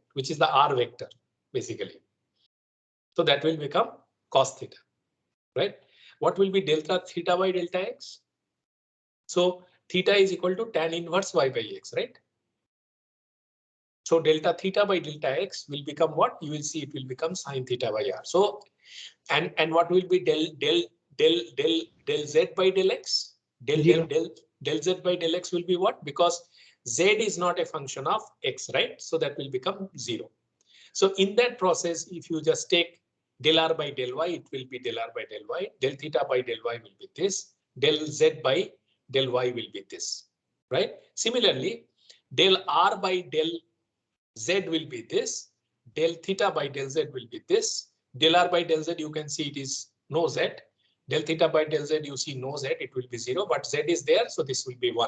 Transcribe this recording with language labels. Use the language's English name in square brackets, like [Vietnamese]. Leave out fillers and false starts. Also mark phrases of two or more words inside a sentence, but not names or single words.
[English] Which is the r vector, basically. So that will become cos theta, right? What will be delta theta by delta x? So theta is equal to tan inverse y by x, right? So delta theta by delta x will become what? You will see it will become sin theta by r. So and what will be del z by del x? Del z by del x will be what? Because z is not a function of x, right? So that will become 0. So in that process, if you just take del r by del y, it will be del r by del y. Del theta by del y will be this. Del z by del y will be this, right? Similarly, del r by del z will be this. Del theta by del z will be this. Del r by del z, you can see it is no z. Del theta by del z, you see no z, it will be 0, but z is there, so this will be 1.